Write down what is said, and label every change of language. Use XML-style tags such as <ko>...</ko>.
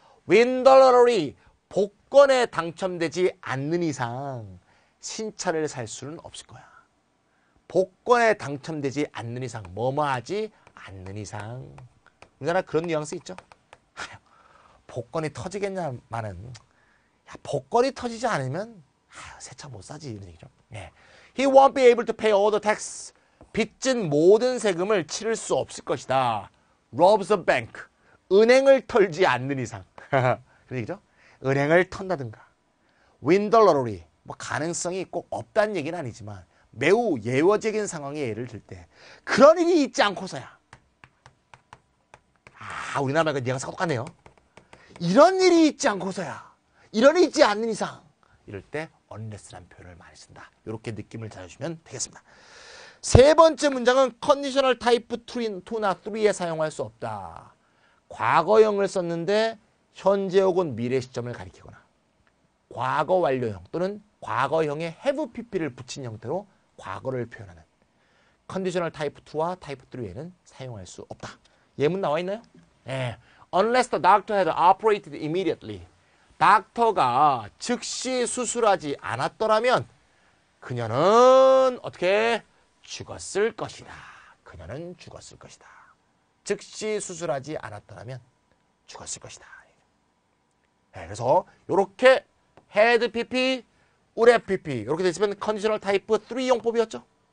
<ko>win the lottery, 복권에 당첨되지 않는 이상 신차를 살 수는 없을 거야. 복권에 당첨되지 않는 이상, 뭐뭐하지 않는 이상. 우리나라 그런 뉘앙스 있죠? 복권이 터지겠냐마는 복권이 터지지 않으면 새 차 못 사지 이런 얘기죠. 예.</ko> <en>He won't be able to pay all the tax.</en> <ko>빚진 모든 세금을 치를 수 없을 것이다. Robs a bank. 은행을 털지 않는 이상. 그런 얘기죠?</ko> <en>은행을 턴다든가. Win the lottery.</en> <ko>뭐 가능성이 꼭 없다는 얘기는 아니지만 매우 예외적인 상황에 예를 들 때 그런 일이 있지 않고서야. 우리나라 말과 뉘앙스가 똑같네요. 이런 일이 있지 않고서야. 이런 일이 있지 않는 이상. 이럴 때 unless라는 표현을 많이 쓴다. 이렇게 느낌을 잘 주시면 되겠습니다. 세 번째 문장은 컨디셔널 타입 2나 3에 사용할 수 없다. 과거형을 썼는데 현재 혹은 미래 시점을 가리키거나 과거 완료형 또는 과거형에 have pp를 붙인 형태로 과거를 표현하는 컨디셔널 타입 2와 타입 3에는 사용할 수 없다. 예문 나와 있나요? 네.</ko> <en>Unless the doctor had operated immediately.</en> <ko>닥터가 즉시 수술하지 않았더라면 그녀는 어떻게 죽었을 것이다. 그녀는 죽었을 것이다. 즉시 수술하지 않았더라면 죽었을 것이다. 네, 그래서 이렇게 had pp, would have pp 이렇게 됐으면 컨디셔널 타입 3 용법이었죠.</ko>